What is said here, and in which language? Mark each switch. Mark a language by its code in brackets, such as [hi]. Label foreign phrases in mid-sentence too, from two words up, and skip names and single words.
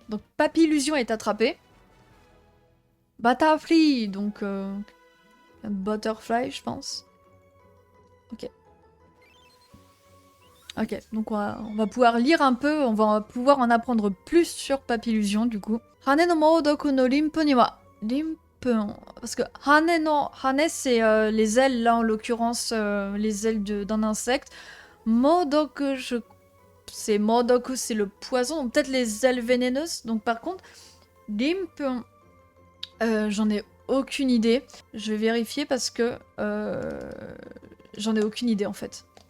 [fr] Donc Papillusion est attrapé. Butterfly, donc Butterfly, je pense. Ok. Ok, donc on va pouvoir lire un peu, on va pouvoir en apprendre plus sur Papillusion du coup. [ja] 羽の猛毒の鱗粉には…鱗粉... [fr] Parce que [ja] 羽の... [fr] Hane c'est les ailes, là en l'occurrence les ailes d'un insecte. Moudoku, c'est Moudoku, c'est le poison, donc peut-être les ailes vénéneuses. Donc par contre, Rimpu... j'en ai aucune idée. Je vais vérifier parce que j'en ai aucune idée en fait.